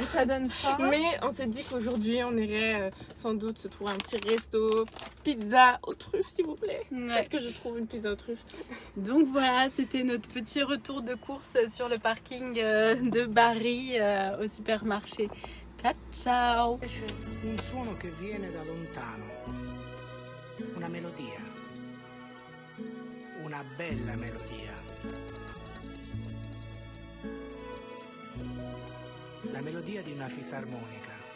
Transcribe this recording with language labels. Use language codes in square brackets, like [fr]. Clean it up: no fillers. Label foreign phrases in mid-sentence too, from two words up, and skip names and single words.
[fr] Ça donne faim. Mais on s'est dit qu'aujourd'hui, on irait sans doute se trouver un petit resto, pizza aux truffes, s'il vous plaît. Peut-être que je trouve une pizza aux truffes. Donc voilà, c'était notre petit retour de course sur le parking de Bari au supermarché. [it] Ciao, ciao. Un suono che viene da lontano. Una melodia. Una bella melodia. La melodia di una fisarmonica.